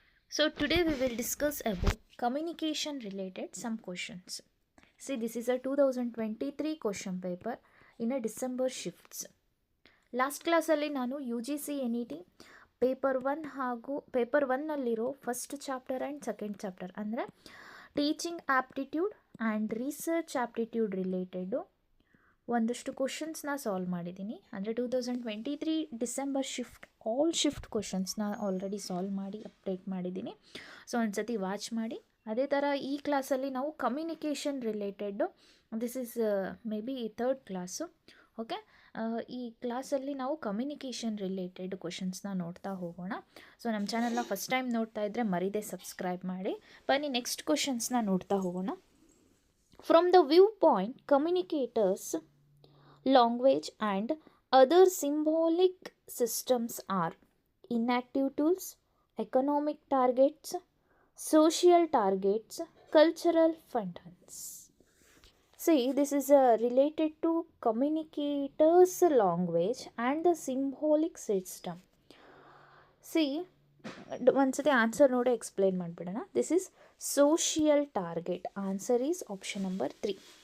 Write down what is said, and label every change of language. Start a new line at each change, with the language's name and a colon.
English: So today we will discuss about communication related some questions. See, this is a 2023 question paper in a December shifts.
Kannada: Last ಕ್ಲಾಸಲ್ಲಿ ನಾನು U G C N E T paper 1 ಹಾಗೂ paper 1ನಲ್ಲಿರೋ first chapter and second chapter ಅಂದರೆ teaching aptitude and research aptitude related ಒಂದಷ್ಟು ಕ್ವಶನ್ಸ್ನ solve ಮಾಡಿದ್ದೀನಿ. ಅಂದರೆ 2023 December shift ಕ್ವಶನ್ಸ್ನ already solve ಮಾಡಿ update ಮಾಡಿದ್ದೀನಿ. So ಒಂದು ಸತಿ ವಾಚ್ ಮಾಡಿ. ಅದೇ ಥರ ಈ ಕ್ಲಾಸಲ್ಲಿ ನಾವು communication related,
English: This is maybe third class.
Kannada: Okay, ಈ ಕ್ಲಾಸಲ್ಲಿ ನಾವು ಕಮ್ಯುನಿಕೇಷನ್ ರಿಲೇಟೆಡ್ ಕ್ವಶನ್ಸ್ನ ನೋಡ್ತಾ ಹೋಗೋಣ. ಸೊ ನಮ್ಮ ಚಾನಲ್ನ ಫಸ್ಟ್ ಟೈಮ್ ನೋಡ್ತಾ ಇದ್ದರೆ ಮರೀದೆ ಸಬ್ಸ್ಕ್ರೈಬ್ ಮಾಡಿ. ಬನ್ನಿ ನೆಕ್ಸ್ಟ್ ಕ್ವಶನ್ಸ್ನ ನೋಡ್ತಾ ಹೋಗೋಣ.
English: From the viewpoint, communicators, language, and other symbolic systems are inactive tools, economic targets, social targets, cultural functions. See, this is related to communicators' language and the symbolic system.
Kannada: See, ಒಂದ್ಸತಿ answer ನೋಡಿ explain ಮಾಡಿಬಿಡೋಣ.
English: This is social target. Answer is option number 3.